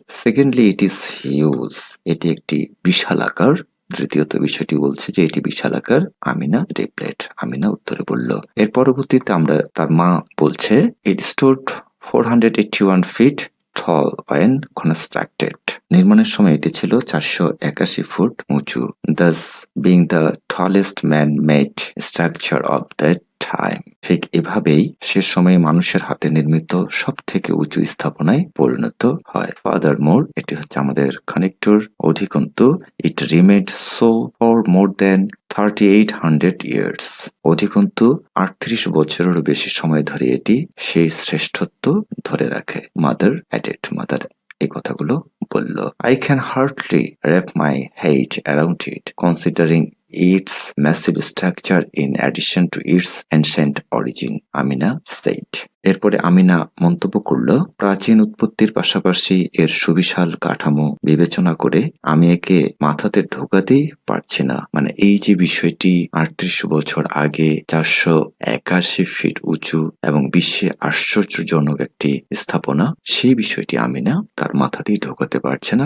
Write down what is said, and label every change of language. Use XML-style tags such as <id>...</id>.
<en>secondly it is huge,</en> <bn>এটি একটি বিশাল আকার। তৃতীয়ত বিষয়টি বলছে যে এটি বিশাল আকার।</bn> <en>Amina replied,</en> <bn>আমিনা উত্তরে বলল। এর পরবর্তীতে আমরা তার মা বলছে,</bn> <en>It stood 481 feet tall when constructed.</en> <bn>নির্মাণের সময় এটি ছিল 481 ফুট উঁচু।</bn> <en>Thus being the tallest man-made structure of that time.</en> <bn>ঠিক এভাবেই সে সময়ে মানুষের হাতে নির্মিত সব থেকে উঁচু স্থাপনায় পরিণত হয়।</bn> <en>furthermore,</en> <bn>এটি হচ্ছে আমাদের কানেক্টর। অধিকন্তু</bn> <en>It remained so for more than 3800 years।</en> <bn>অধিকন্তু 38 বছরেরও বেশি সময় ধরে এটি সেই শ্রেষ্ঠত্ব ধরে রাখে। মাদার এই কথাগুলো বলল।</bn> <en>I can hardly wrap my head around it, considering its massive structure in addition to its ancient origin, Amina said।</en> <bn>এরপরে আমিনা মন্তব্য করল, প্রাচীন উৎপত্তির পাশাপাশি এর সুবিশাল কাঠামো বিবেচনা করে আমি একে মাথাতে ঢোকাতেই পারছি না। মানে এই যে বিষয়টি 38 বছর আগে 481 ফিট উঁচু এবং বিশ্বে আশ্চর্যজনক একটি স্থাপনা, সেই বিষয়টি আমিনা তার মাথাতেই ঢোকাতে পারছে না।</bn>